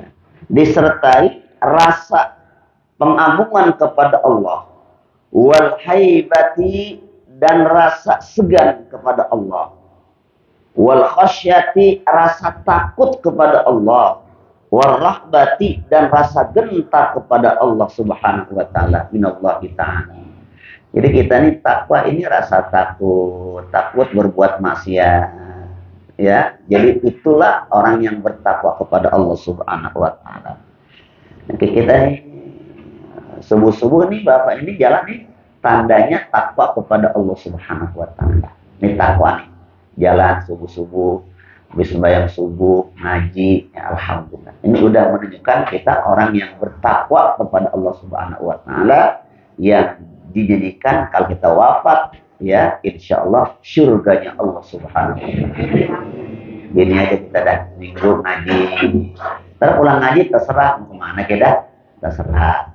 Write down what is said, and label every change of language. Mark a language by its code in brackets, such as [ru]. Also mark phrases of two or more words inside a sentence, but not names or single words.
[id] Disertai rasa pengagungan kepada Allah, [ar] والهيبة, [id] dan rasa segan kepada Allah, [ar] والخشية, [id] rasa takut kepada Allah, [ar] والرهبة, [id] dan rasa gentar kepada Allah [ar] سبحانه وتعالى من الله تعالى. [id] Jadi kita ini takwa ini rasa takut berbuat maksiat, ya. Jadi itulah orang yang bertakwa kepada Allah [ar] سبحانه وتعالى. [id] Kita ini subuh-subuh nih Bapak ini jalan nih, tandanya takwa kepada Allah [ar] سبحانه وتعالى. [id] Ini takwa nih, jalan subuh-subuh, habis sembahyang subuh, ngaji, ya alhamdulillah. Ini udah menunjukkan kita orang yang bertakwa kepada Allah [ar] سبحانه وتعالى, [id] yang dijadikan kalau kita wafat, ya [ar] إن شاء الله [id] surganya Allah [ar] سبحانه وتعالى. [id] Gini aja kita dah minggu ngaji, terus pulang ngaji terserah mau kemana kita, terserah.